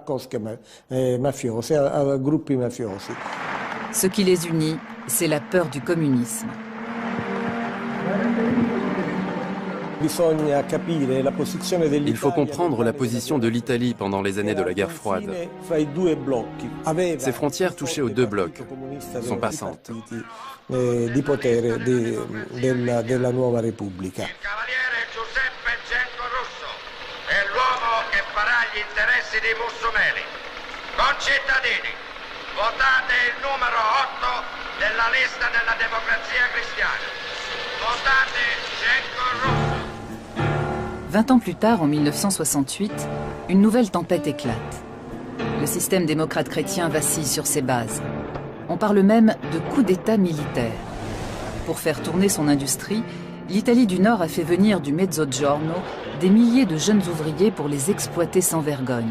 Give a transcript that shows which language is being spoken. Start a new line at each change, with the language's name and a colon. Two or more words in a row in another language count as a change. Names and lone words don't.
French: Ce qui les unit, c'est la peur du communisme. Il faut comprendre la position de l'Italie pendant les années de la guerre froide. Ses frontières touchaient aux deux blocs, sont passantes.
Italian: Di potere della nuova Repubblica. Il cavaliere Giuseppe Genco-Russo è l'uomo che farà gli interessi dei Mussomeli. Concittadini, votate il numero 8 della lista della Democrazia Cristiana. Votate Genco-Russo.
French: 20 ans plus tard, en 1968, une nouvelle tempête éclate. Le système démocrate chrétien vacille sur ses bases. On parle même de coup d'État militaire. Pour faire tourner son industrie, l'Italie du Nord a fait venir du Mezzogiorno des milliers de jeunes ouvriers pour les exploiter sans vergogne.